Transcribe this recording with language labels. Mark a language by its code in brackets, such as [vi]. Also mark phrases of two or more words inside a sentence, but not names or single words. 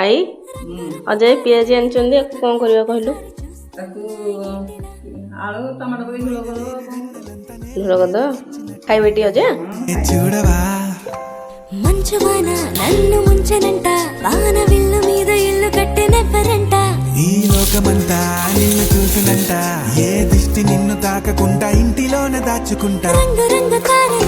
[or] ଆଇ ଅଜୟ ପିଆଜି ଆଣିଛନ୍ତି ଆକୁ କ'ଣ କରିବା କହିଲୁ? ତାକୁ ଆଳୁ ଟମାଟୋ ପକେଇ ଝୋଳ କରିବ। ଝୋଳ କରିଦେବା ଖାଇବେ ଟି ଅଜୟ? [te] మంచువాన నన్ను ముంచనంట వాన విల్లు మీద ఇల్లు కట్టెనెవ్వరంట ఈ లోకమంతా నిన్ను చూసినంట ఏ దిష్టి నిన్ను తాకకుండా ఇంటిలోనే దాచుకుంటా రంగు రంగు